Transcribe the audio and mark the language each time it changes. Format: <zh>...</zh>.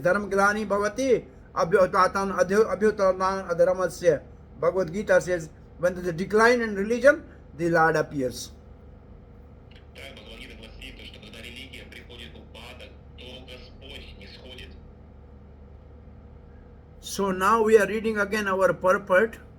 <sa>Dharma glani bhavati abhyutatan adharamasya.</sa> <en>Bhagavad Gita says, when there is a decline in religion, the Lord appears.</en> <ru>Так, Бхагавад-гита гласит, что когда религия приходит в упадок, то Господь не сходит.</ru> <en>So now we are reading again our purport.</en>